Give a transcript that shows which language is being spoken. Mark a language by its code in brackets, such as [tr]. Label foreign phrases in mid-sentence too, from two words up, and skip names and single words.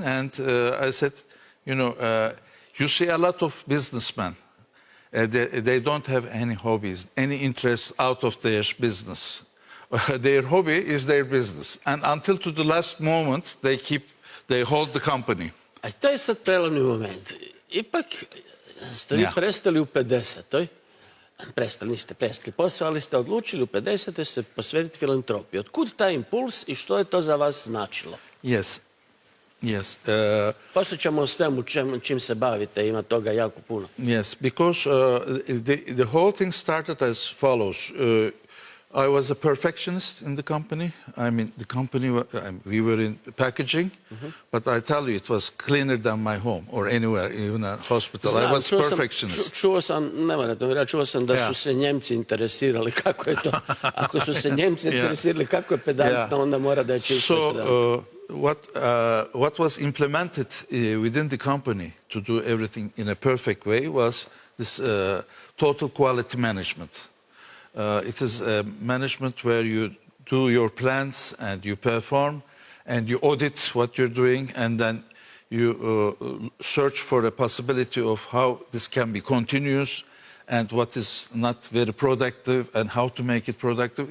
[en] And I said, you see a lot of businessmen, they don't have any hobbies, any interests out of their business. Their hobby is their business. And until to the last moment, they hold the company. [hr] A to je sad prelomni moment. Ipak ste vi prestali u 50-oj. Niste prestali posao, ali ste odlučili u 50-oj se posvetiti filantropiji. Otkud taj impuls i što je to za vas značilo? [en] Yes. Yes. [hr] Posjećamo o svemu čim se bavite, ima toga jako puno. [en] Yes, because the whole thing started as follows. I was a perfectionist in the company. I mean, the company, we were in packaging, but I tell you, it was cleaner than my home or anywhere, even a hospital. I was perfectionist. [hr] Čuo sam, ne morate mi reći, čuo sam da su se Njemci interesirali kako je to. Ako su se Njemci interesirali kako je pedantno, onda mora da je čisto pedantno. [en] What was implemented within the company to do everything in a perfect way was this total quality management. It is a management where you do your plans and you perform and you audit what you're doing, and then you search for a possibility of how this can be continuous and what is not very productive and how to make it productive.